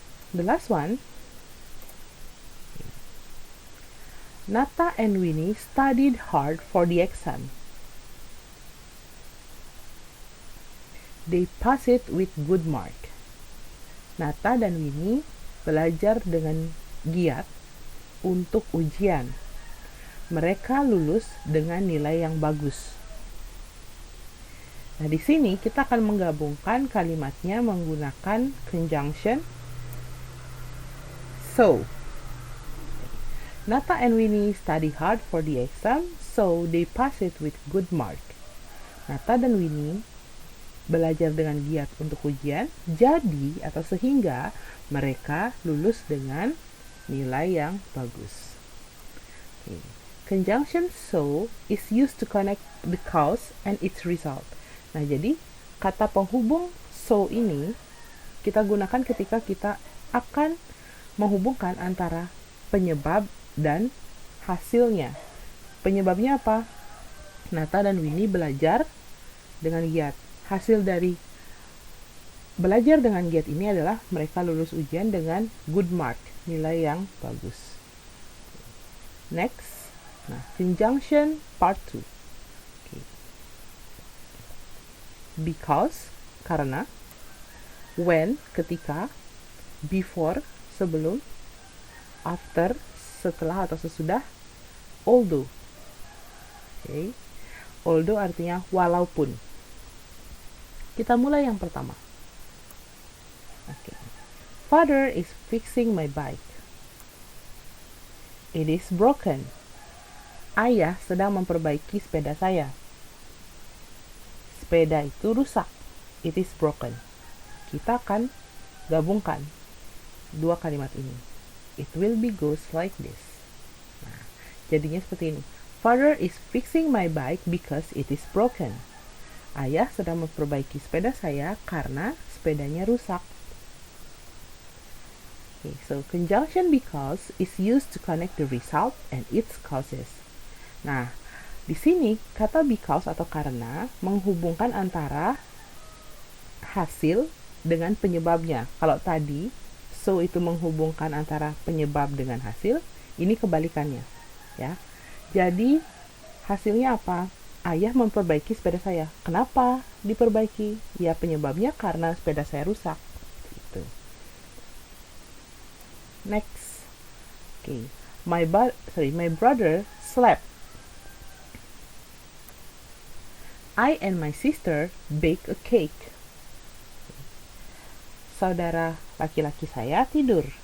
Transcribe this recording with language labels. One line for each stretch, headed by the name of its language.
English: The last one, Nata and Winnie studied hard for the exam. They passed it with good mark.
Indonesian: Nata dan Winnie belajar dengan giat untuk ujian. Mereka lulus dengan nilai yang bagus. Nah, di sini kita akan menggabungkan kalimatnya menggunakan conjunction so.
English: Nata and Winnie study hard for the exam, so they pass it with good mark.
Indonesian: Nata dan Winnie belajar dengan giat untuk ujian, jadi atau sehingga mereka lulus dengan nilai yang bagus. Okay.
English: Conjunction so is used to connect the cause and its result.
Indonesian: Nah, jadi kata penghubung so ini kita gunakan ketika kita akan menghubungkan antara penyebab dan hasilnya. Penyebabnya apa? Nata dan Winnie belajar dengan giat. Hasil dari belajar dengan giat ini adalah mereka lulus ujian dengan
English: good mark,
Indonesian: nilai yang bagus.
English: Next, nah, conjunction part 2. Okay.
Indonesian: Because, karena, when, ketika, before, sebelum, after, setelah atau sesudah, although. Okay. Although artinya walaupun. Kita mulai yang pertama.
English: Okay. Father is fixing my bike. It is broken.
Indonesian: Ayah sedang memperbaiki sepeda saya. Sepeda itu rusak.
English: It is broken.
Indonesian: Kita akan gabungkan dua kalimat ini.
English: It will be goes like this.
Indonesian: Nah, jadinya seperti ini.
English: Father is fixing my bike because it is broken.
Indonesian: Ayah sedang memperbaiki sepeda saya karena sepedanya rusak.
English: Okay, so conjunction because is used to connect the result and its causes.
Indonesian: Nah, di sini kata because atau karena menghubungkan antara hasil dengan penyebabnya. Kalau tadi so itu menghubungkan antara penyebab dengan hasil, ini kebalikannya, ya. Jadi hasilnya apa? Ayah memperbaiki sepeda saya. Kenapa diperbaiki? Ya, penyebabnya karena sepeda saya rusak. Gitu.
English: Next. Okay. My brother slept. I and my sister bake a cake.
Indonesian: Saudara laki-laki saya tidur.